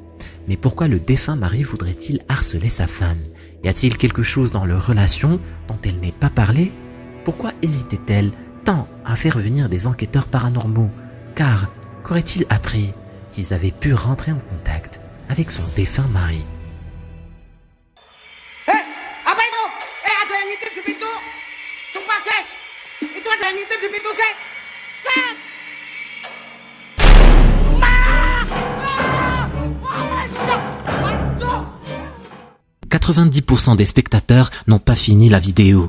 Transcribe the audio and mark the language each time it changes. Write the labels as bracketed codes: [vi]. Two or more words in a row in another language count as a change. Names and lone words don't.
[fr] Mais pourquoi le défunt mari voudrait-il harceler sa femme? Y a-t-il quelque chose dans leur relation dont elle n'est pas parlé? Pourquoi hésitait-elle tant à faire venir des enquêteurs paranormaux? Car qu'aurait-il appris s'ils avaient pu rentrer en contact avec son défunt mari? [id] Itu ada yang ngintip di pintu, guys. Set. [fr] 90% des spectateurs n'ont pas fini la vidéo.